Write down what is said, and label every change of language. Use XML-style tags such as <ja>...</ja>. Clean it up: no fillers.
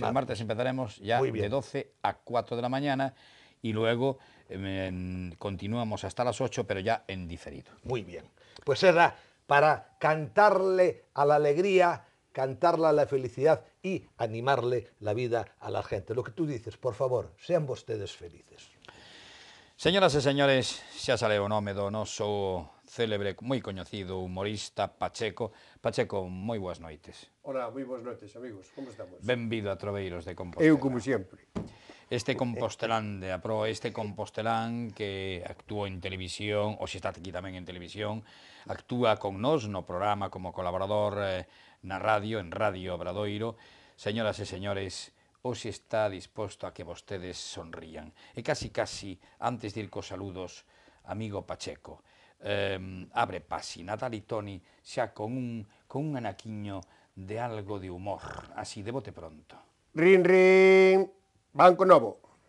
<es>El martes empezaremos ya de 12 a 4 de la mañana y luego continuamos hasta las 8, pero ya en diferido. Muy bien. Pues era para cantarle a la alegría, cantarle a la felicidad y animarle la vida a la gente. Lo que tú dices, por favor, sean ustedes felices.</es> <gl>Señoras e señores, xa sale o nome do noso célebre, moi coñecido humorista Pacheco. Pacheco, moi boas noites. Hola, moi boas noites, amigos. Como estamos? Benvido a Troveiros de Compostela. Eu, como sempre. Este compostelán de apró, este compostelán que actuou en televisión, ou se está aquí tamén en televisión, actúa con nós no programa como colaborador na radio, en Radio Obradoiro. Señoras e señores, hoxe está disposto a que vostedes sonrían. E casi, antes de ir cos saludos, amigo Pacheco, abre pasi, Natali Toni, xa con un anaquiño de algo de humor, así de bote pronto. Rin, Banco Novo.</gl>